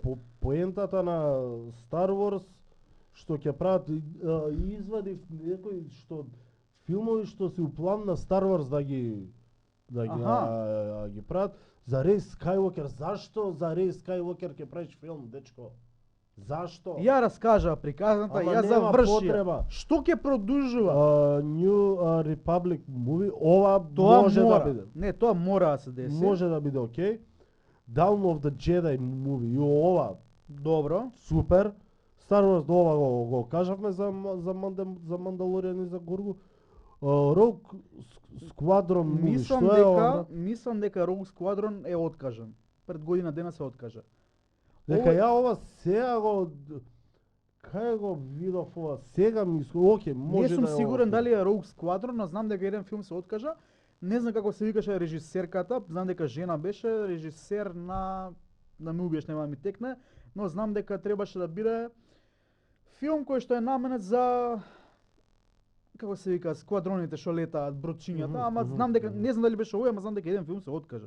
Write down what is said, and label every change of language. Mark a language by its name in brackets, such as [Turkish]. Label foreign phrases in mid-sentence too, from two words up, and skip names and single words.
[Macedonian] поентата на Star Wars што ќе прават и извадив некои што филмови што се у план на Star Wars ги прават за Рей Скайуокер. Зашто за Рей Скайуокер ќе правиш филм, дечко? Зашто? Ја раскажа приказната, Ама ја нема завршија. потреба. Што ќе продолжува? [English] New Republic movie, [Macedonian] ова Тоа може мора. да биде. Не, тоа мора да се деси. Може да биде окей. [English] Dawn of the Jedi movie, [Macedonian] и ова Добро. супер. Star Wars ова го кажавме за Мандалоријан и за Горгу. [English] Rogue Squadron movie, [Macedonian] што е ова? Мислам дека Rogue Squadron е откажан. Пред година дена се откажа. Дека Ова- ја ова сега го кај го видов ова сега ми окей, може Не сум да е сигурен ова. дали е Rogue Squadron, но знам дека еден филм се откажа. Не знам како се викаше режисерката, знам дека жена беше режисер на ме убиеш, нема да ми текне, но знам дека требаше да биде филм кој што е наменет за како се вика, сквадроните што летаат, бродчињата, ама знам дека не знам дали беше овој, ама знам дека еден филм се откажа.